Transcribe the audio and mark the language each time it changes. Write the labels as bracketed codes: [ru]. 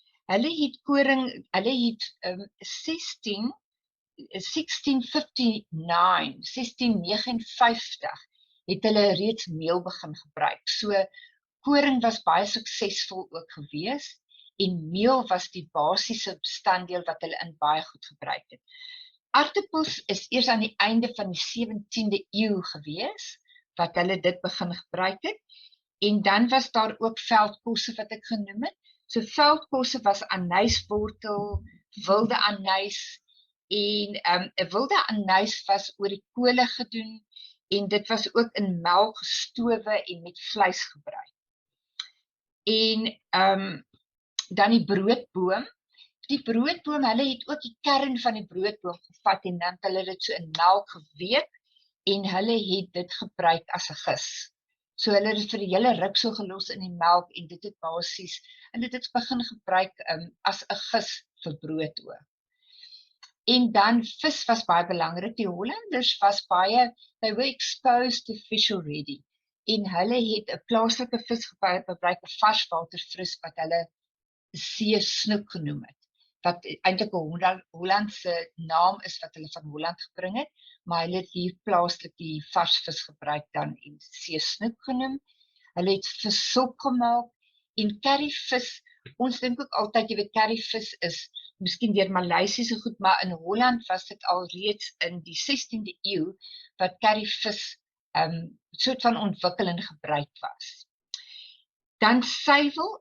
[af] Hulle het 1659 het hulle reeds meel begin gebruik. So koring was baie suksesvol ook gewees en meel was die basiese bestanddeel wat hulle in baie goed gebruik het. Aartappels is eers aan die einde van die 17de eeu gewees wat hulle dit begin gebruik het. En dan was daar ook veldkosse wat ek genoem het. So veldkosse was anyswortel, wilde anys en 'n wilde anys was oor die kole gedoen en dit was ook in melk gestowe en met vleis gebruik. En dan die broodboom. Die broodboom, hulle het ook die kern van die broodboom gevat en dan het hulle dit so in melk geweek en hulle het dit gebruik as 'n gis. So hulle het vir die hele ruk so gelos in die melk en dit het basies, en dit het begin gebruik as 'n gis vir brood ook. En dan vis was baie belangrik. Die Hollanders was baie, [en] they were exposed to fish already. [af] En hulle het 'n plaaslike vis gebruik, 'n varswatervis wat hulle seesnoek genoem het. Wat eintlik 'n Hollandse naam is wat hulle van Holland gebring het, maar hulle het hier plaaslik die varsvis gebruik dan en seesnoek genoem. Hulle het vissop gemaak en curryvis. Ons dink ook altyd, jy weet, curryvis is miskien deur Maleisiese goed, maar in Holland was dit al reeds in die 16de eeu wat curryvis soort van ontwikkel en gebruik was. Dan suiwel.